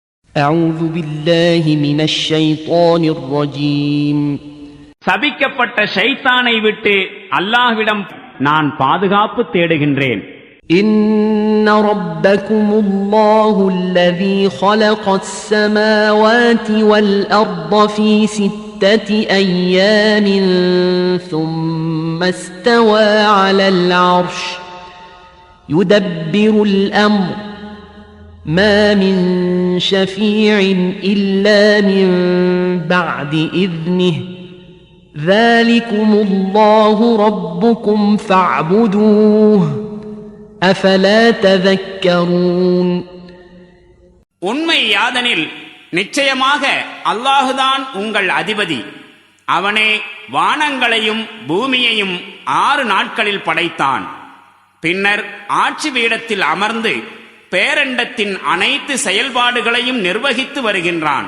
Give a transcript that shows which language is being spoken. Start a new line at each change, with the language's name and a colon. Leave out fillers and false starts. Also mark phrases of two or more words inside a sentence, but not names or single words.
Arabic: أعوذ بالله من الشيطان الرجيم.
Tamil: சபிக்கப்பட்ட ஷைத்தானை விட்டு அல்லாஹ்விடம் நான் பாதுகாப்பு தேடுகின்றேன்.
Arabic: إن ربكم الله الذي خلق السماوات والأرض في 6 أيام ثم استوى على العرش يدبر الأمر ما من شفيع إلا من بعد إذنه ذلكم الله ربكم فاعبدوه أفلا تذكرون.
Tamil: உண்மை யாதனில் நிச்சயமாக அல்லாஹுதான் உங்கள் அதிபதி. அவனே வானங்களையும் பூமியையும் 6 நாட்களில் படைத்தான். பின்னர் ஆட்சி பீடத்தில் அமர்ந்து பேரண்டத்தின் அனைத்து செயல்பாடுகளையும் நிர்வகித்து வருகின்றான்.